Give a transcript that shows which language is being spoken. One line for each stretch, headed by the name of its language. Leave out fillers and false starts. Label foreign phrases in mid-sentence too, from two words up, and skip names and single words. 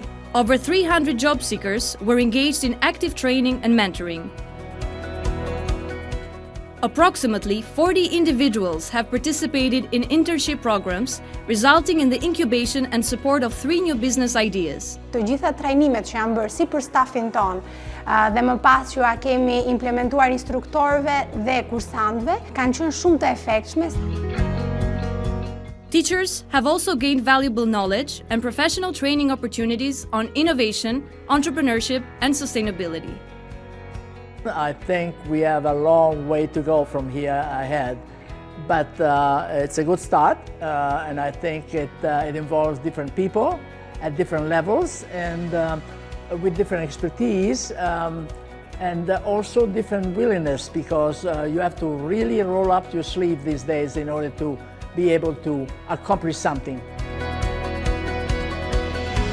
English: Over 300 job seekers were engaged in active training and mentoring. Approximately 40 individuals have participated in internship programs, resulting in the incubation and support of 3 new business ideas.
Albanian: Të gjitha trajnimet që janë bërë si për stafin ton dhe më pas që kemi implementuar instruktorëve dhe kursantëve, kanë qenë shumë të efektshme.
English: Teachers have also gained valuable knowledge and professional training opportunities on innovation, entrepreneurship, and sustainability. I think we have a long way to go from here ahead, but it's a good start, and I think it involves different people at different levels and with different expertise and also different willingness, because you have to really roll up your sleeve these days in order to be able to accomplish something.